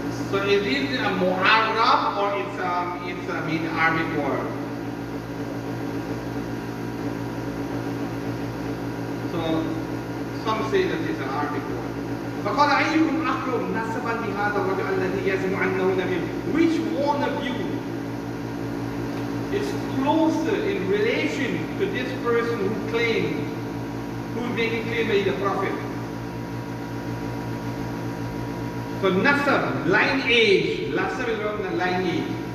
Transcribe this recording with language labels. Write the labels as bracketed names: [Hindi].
[English] So is it a Mu'arrab or it's Arabic word? So some say that it's an Arabic word. [Arabic] فقال أيكم أقرب نسبا بهذا الرجل الذي يزعم أنه نبي. [English] Which one of you is closer in relation to this person who is making claim that he's the prophet? So nasab, line age, nasab is around the line age.